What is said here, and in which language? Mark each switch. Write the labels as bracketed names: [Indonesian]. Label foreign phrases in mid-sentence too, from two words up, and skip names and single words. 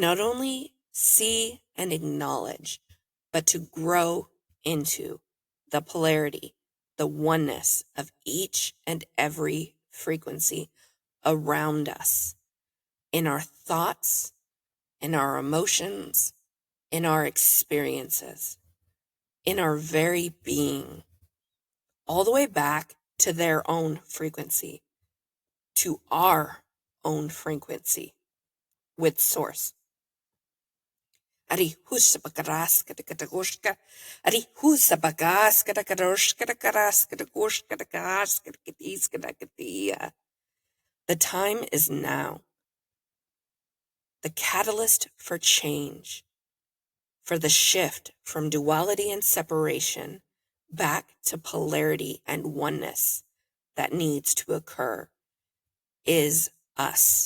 [English] not only see and acknowledge, but to grow into the polarity, the oneness of each and every frequency around us, in our thoughts, in our emotions, in our experiences, in our very being, all the way back to their own frequency, to our own frequency with source. Ari husabagaska de katagoshka, Ari husabagaska de kadoshka de karaska de goshka de karaska de katiska de katia. The time is now. The catalyst for change, for the shift from duality and separation back to polarity and oneness that needs to occur, is us.